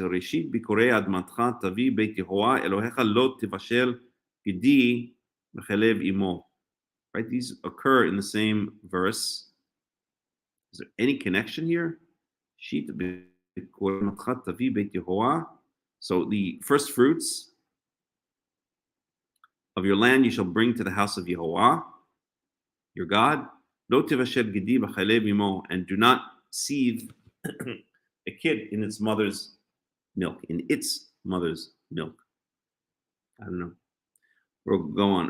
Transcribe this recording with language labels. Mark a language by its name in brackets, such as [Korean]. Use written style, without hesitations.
[Hebrew] ראשית ביקורי אדמתך תביא בית יהוה אלוהיך, לא תבשל גדי בחלב עמו. [English] Right? These occur in the same verse. Is there any connection here? [Hebrew] ראשית ביקורי אדמתך תביא בית יהוה. [English] So the first fruits of your land you shall bring to the house of Yehovah, your God. [Hebrew] Lo tivashel gedi b'chalev imo, [English] and do not seethe a kid in its mother's milk. In its mother's milk. I don't know. We'll go on.